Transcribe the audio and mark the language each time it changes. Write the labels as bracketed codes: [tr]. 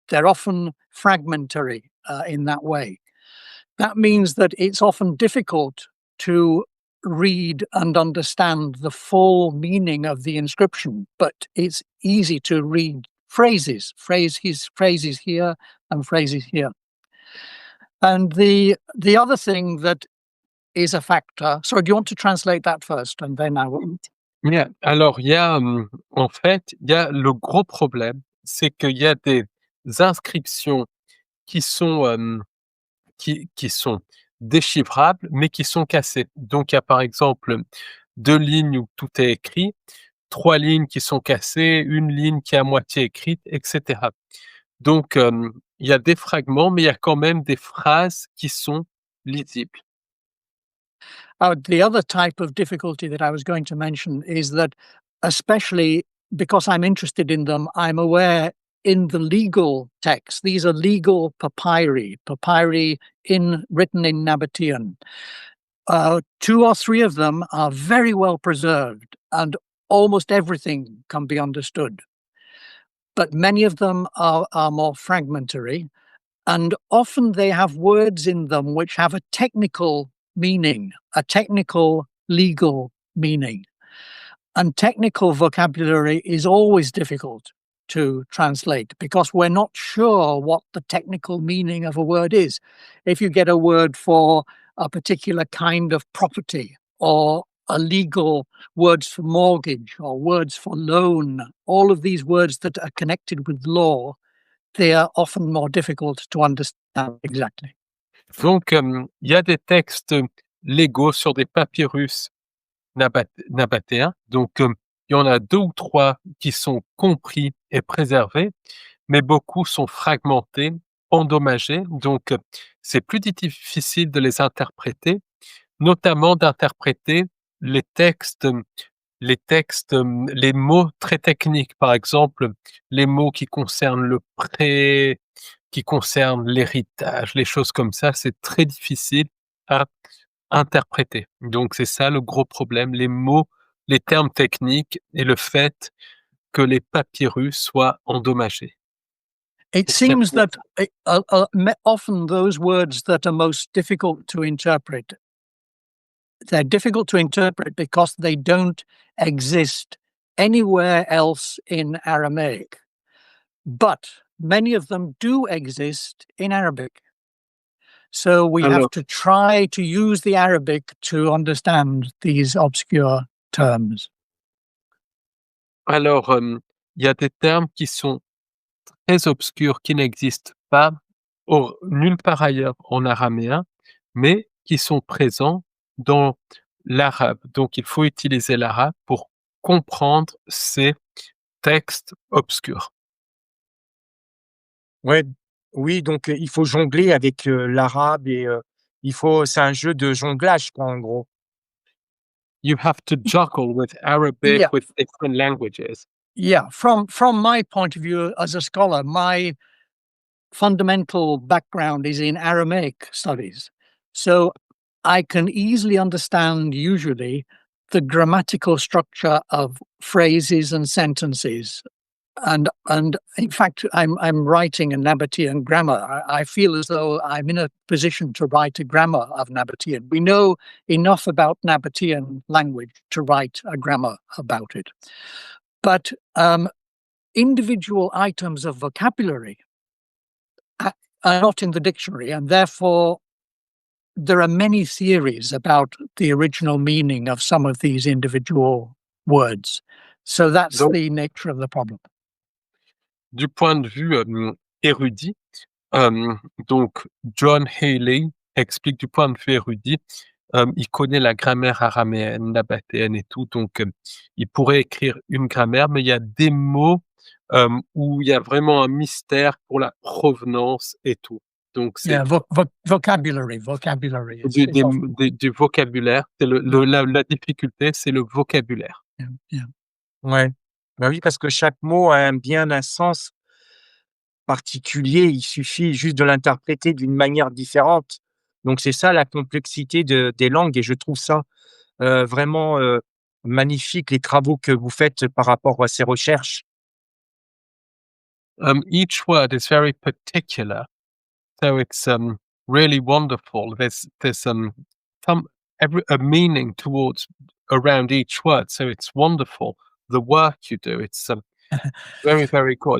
[en] They're often fragmentary in that way. That means that it's often difficult to read and understand the full meaning of the inscription, but it's easy to read phrases here and phrases here. And the other thing that is a factor. Sorry, do you want to translate that first, and then I will? Yeah. [fr] Alors, il y a, en fait, il y a le gros problème, c'est qu'il y a des inscriptions qui sont, qui sont déchiffrables, mais qui sont cassées. Donc, il y a par exemple 2 lignes où tout est écrit, 3 lignes qui sont cassées, 1 ligne qui est à moitié écrite, etc. Donc, il y a des fragments, mais il y a quand même des phrases qui sont lisibles. [en] The other type of difficulty that I was going to mention is that, especially because I'm interested in them, I'm aware in the legal texts, these are legal papyri written in Nabatean. 2 or 3 of them are very well preserved, and almost everything can be understood. But many of them are more fragmentary, and often they have words in them which have a technical meaning, a technical legal meaning. And technical vocabulary is always difficult to translate because we're not sure what the technical meaning of a word is. If you get a word for a particular kind of property, or a legal words for mortgage or words for loan, all of these words that are connected with law, they are often more difficult to understand exactly. [fr] Donc, il y a des textes légaux sur des papyrus nabatéens. Donc, il y en a 2 ou 3 qui sont compris et préservés, mais beaucoup sont fragmentés, endommagés. Donc, c'est plus difficile de les interpréter, notamment d'interpréter les textes, les mots très techniques. Par exemple, les mots qui concernent le prêt, qui concernent l'héritage, les choses comme ça, c'est très difficile à interpréter. Donc c'est ça le gros problème, les mots, les termes techniques et le fait que les papyrus soient endommagés. [en] It seems that often those words that are most difficult to interpret, they're difficult to interpret because they don't exist anywhere else in Aramaic. But many of them do exist in Arabic. So we have to try to use the Arabic to understand these obscure terms. [fr] Alors, il y a des termes qui sont très obscurs, qui n'existent pas nulle part ailleurs en araméen, mais qui sont présents dans l'arabe. Donc il faut utiliser l'arabe pour comprendre ces textes obscurs. Ouais, oui, donc il faut jongler avec, l'arabe et c'est un jeu de jonglage quoi, en gros. [en] You have to juggle with Arabic, Yeah. with different languages. Yeah, from my point of view as a scholar, my fundamental background is in Aramaic studies. So I can easily understand usually the grammatical structure of phrases and sentences. And in fact, I'm writing a Nabatean grammar. I feel as though I'm in a position to write a grammar of Nabatean. We know enough about Nabatean language to write a grammar about it. But individual items of vocabulary are not in the dictionary, and therefore there are many theories about the original meaning of some of these individual words. So that's the nature of the problem. [fr] Du point de vue érudit, donc John Healey explique du point de vue érudit, il connaît la grammaire araméenne, nabatéenne et tout, donc il pourrait écrire une grammaire, mais il y a des mots où il y a vraiment un mystère pour la provenance et tout. Donc c'est [en] vocabulary. [fr] Du vocabulaire. C'est la difficulté, c'est le vocabulaire. [en] Yeah. [fr] Ouais. Bah oui, parce que chaque mot a bien un sens particulier, il suffit juste de l'interpréter d'une manière différente. Donc c'est ça la complexité des langues et je trouve ça vraiment magnifique, les travaux que vous faites par rapport à ces recherches. [en] Each word is very particular, so it's really wonderful. There's a meaning around each word, so it's wonderful. The work you do, it's very, very good.